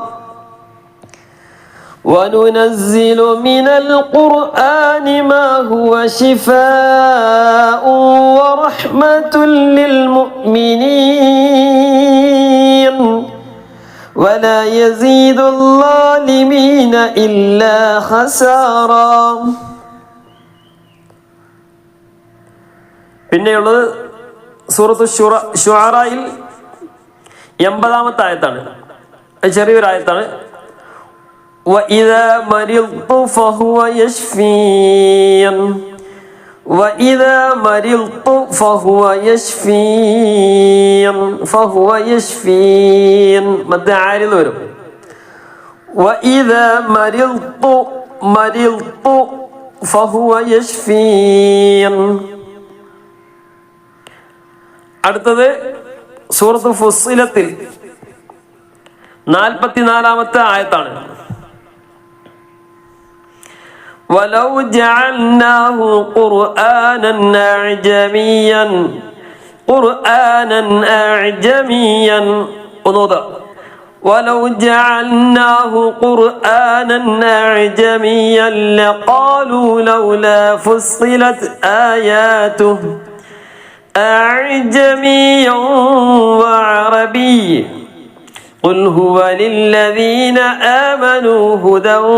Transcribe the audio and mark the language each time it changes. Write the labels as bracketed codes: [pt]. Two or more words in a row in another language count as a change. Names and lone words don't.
[ar] وننزل من القرآن ما هو شفاء ورحمة للمؤمنين ولا يزيد الظالمين إلا خسارا. [ml] പിന്നെയുള്ളത് സൂറത്തു ശുആറയിൽ 80-ാമത്തെ ആയത്താണ്. ചെറിയൊരു ആയത്താണ്. [ar] وإذا مرضت فهو يشفين وإذا مرضت فهو يشفين مد عارض വരും. وإذا مرضت فهو يشفين. [ml] അടുത്തത് സൂറത്ത് ഫുസ്സിലത്തിൽ 44-ാമത്തെ ആയത്താണ്. [ar] ولو جعلناه قرآنا أعجميا ولو جعلناه قرآنا أعجميا لقالوا لولا فصلت آياته أعجمي وعربي قل هو للذين آمنوا هدى